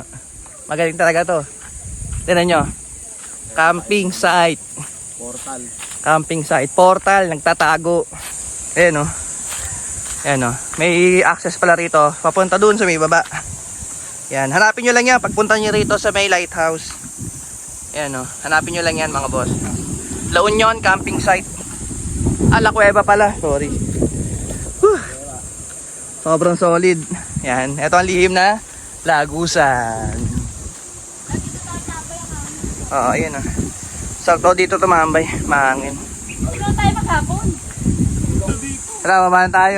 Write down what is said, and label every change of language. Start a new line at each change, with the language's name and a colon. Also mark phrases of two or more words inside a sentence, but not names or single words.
Filipino: Magaling talaga to. Tignan nyo.
English: Camping site.
Filipino: Portal.
English: Camping site.
Filipino: Portal, nagtatago. Ayan o. Ayan o. May access pala rito. Papunta dun sa may baba. Yan. Hanapin nyo lang yan. Pagpunta nyo rito sa may lighthouse. Ayan o. Hanapin nyo lang yan mga boss. La Union
English: camping site.
Filipino: La Cueva pala. Sorry. Whew. Sobrang solid. Yan. Ito ang lihim na Lagusan. Oo, ayan o. Sakto dito tumambay. Mahangin. Ikaw tayo maghapon. Tara, baba na tayo.